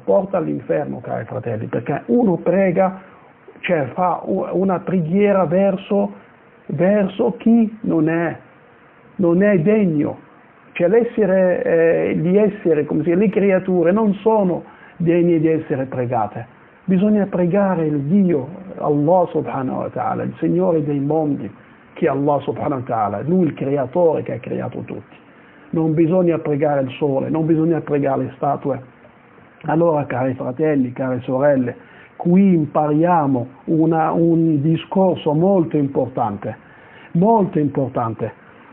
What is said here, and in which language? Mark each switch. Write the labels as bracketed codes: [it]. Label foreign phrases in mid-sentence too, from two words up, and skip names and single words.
[it] Porta all'inferno, cari fratelli, perché uno prega, cioè fa una preghiera verso chi non è degno, cioè le creature non sono degne di essere pregate. Bisogna pregare il Dio, [ar] الله سبحانه وتعالى, [it] il Signore dei mondi, che è Allah [ar] سبحانه وتعالى, [it] Lui il creatore che ha creato tutti. Non bisogna pregare il sole, non bisogna pregare le statue. Allora, cari fratelli, care sorelle, qui impariamo un discorso molto importante,